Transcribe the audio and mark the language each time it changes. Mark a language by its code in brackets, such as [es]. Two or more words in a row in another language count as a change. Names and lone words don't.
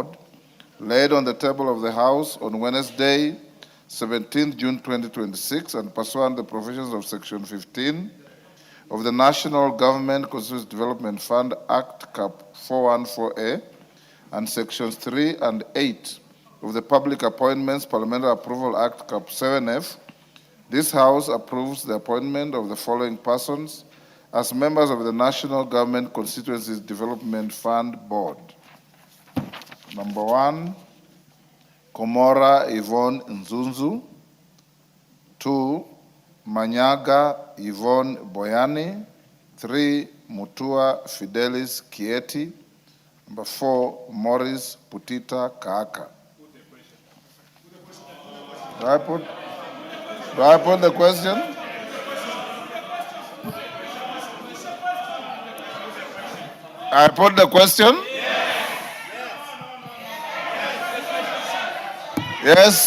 [en] laid on the table of the House on Wednesday, 17th June 2026, and pursuant to the provisions of Section 15 of the National Government Constituency Development Fund Act, Cap 414A, and Sections 3 and 8 of the Public Appointments Parliamentary Approval Act, Cap 7F, this House approves the appointment of the following persons as members of the National Government Constituencies Development Fund Board. Number 1, Komora Yvonne Nzunzu. 2, Manyaga Yvonne Boyani. 3, Mutua Fidelis Kieti. Number 4, Maurice Putita Kaaka. Do I put the question? I put the question. Yes.